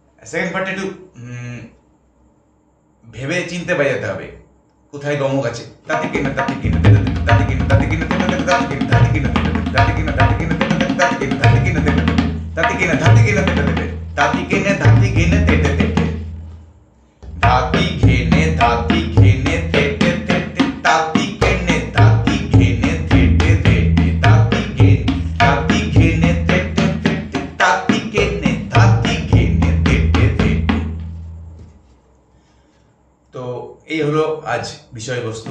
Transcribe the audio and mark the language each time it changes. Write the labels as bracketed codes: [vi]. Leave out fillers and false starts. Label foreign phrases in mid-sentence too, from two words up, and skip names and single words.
[bn] সেকেন্ড পার্টে একটু ভেবে চিনতে বাজাতে হবে, কোথায় গমক আছে। তাতে কিনা তাতে কিনা তাতে কিনা তাতে কিনা তাতে কিনা তাতে কিনা তাতে কিনা তাতে কিনা তাতে কিনা তাতে কিনা তাতে কিনা তাতে কিনা তাতে কিনা তাতে কিনা তেতে তেতে তাতি ঘেনে তাতি ঘেনে তেতে তেতে তাতি কেনে তাতি ঘেনে তেতে তেতে তাতি ঘেনে তেতে তেতে তাতি কেনে তাতি ঘেনে তেতে তেতে। তো এই হলো আজ বিষয়বস্তু।